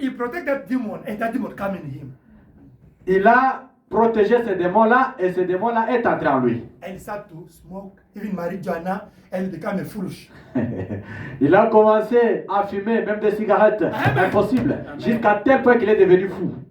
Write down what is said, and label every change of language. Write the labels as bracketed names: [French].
[English] he protected that demon and that demon come in him. [French] il a protégé ces démons-là et ces démons-là est entré en lui. [English] And he started to smoke, even marijuana, and he became a foolish. [French] Il a commencé à fumer même des cigarettes Amen. impossibles, jusqu'à tel point qu'il est devenu fou.